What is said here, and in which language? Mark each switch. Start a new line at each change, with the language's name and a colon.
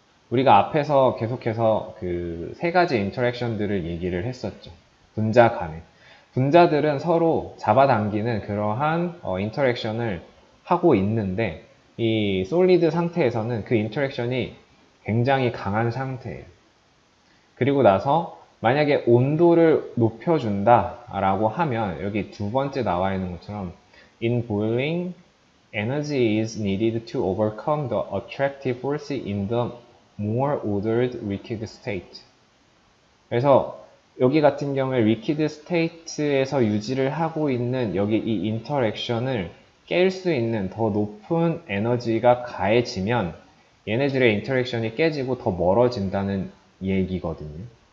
Korean: 우리가 앞에서 계속해서 그 세 가지 인터랙션들을 얘기를 했었죠. 분자 간에. 분자들은 서로 잡아당기는 그러한 인터랙션을 하고 있는데 이 솔리드 상태에서는 그 인터랙션이 굉장히 강한 상태예요. 그리고 나서 만약에 온도를 높여준다라고 하면 여기 두 번째 나와 있는 것처럼
English: in boiling, energy is needed to overcome the attractive force in the more ordered liquid state.
Korean: 그래서 여기 같은 경우에 liquid state에서 유지를 하고 있는 여기 이 인터랙션을 깰 수 있는 더 높은 에너지가 가해지면 얘네들의 인터랙션이 깨지고 더 멀어진다는 얘기거든요.